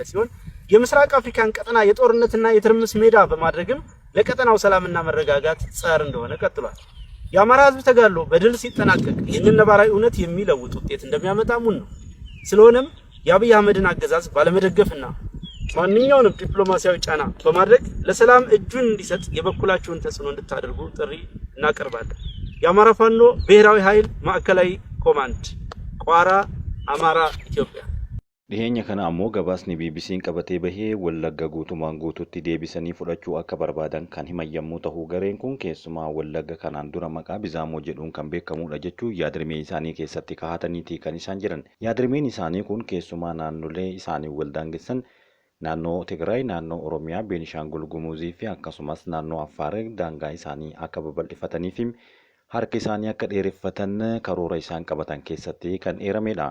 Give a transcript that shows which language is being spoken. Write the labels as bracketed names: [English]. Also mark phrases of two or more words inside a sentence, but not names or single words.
[Amharic] ሲሆን የምስራቅ አፍሪካን ቀጠና የጦርነትና የትርምስ ሜዳ በማድረግም ለቀጠናው ሰላምና መረጋጋት ጸር እንደሆነ ቀጥሏል። የአማራ ህዝብ ተጋድሎ በድል ሲጠናቀቅ ይህንን ነባራዊ እውነት የሚለውጥ ውጤት እንደሚያመጣ ሙን ነው። ስለሆነም የአብይ አህመድን አገዛዝ ባለመደገፍና ማንኛውንም ዲፕሎማሲያዊ ጫና በማድረግ ለሰላም እጁን እንዲሰጥ የበኩላችሁን ተጽዕኖ እንድታደርጉ ጥሪ እናቀርባለን። የአማራ ፋኖ ብሔራዊ ኃይል ማዕከላዊ ኮማንድ ቋራ አማራ ኢትዮጵያ። [Oromo] Dhiyeenya kana ammoo gabaasni BBC'n qabatee bahee Wallagga guutumaan guututti deebisanii fudhachuu akka barbaadan kan himan yommuu ta'u, gareen kun keessumaa Wallagga kanaan dura maqaa Bizaamoo jedhuun kan beekamudha jechuun yaadrimee isaanii keessatti kaa'ataniiti kan isaan jiran. Yaadrimeen isaanii kun keessumaa naannolee isaanii wal daangessan naannoo Tigraay, naannoo Oromiyaa, Beenishaangul Gumuzii fi akkasumas naannoo Affaar daangaa isaanii akka babal'ifatanii fi harka isaanii akka dheereffatan karoora isaan qabatan keessatti kan eeramedha.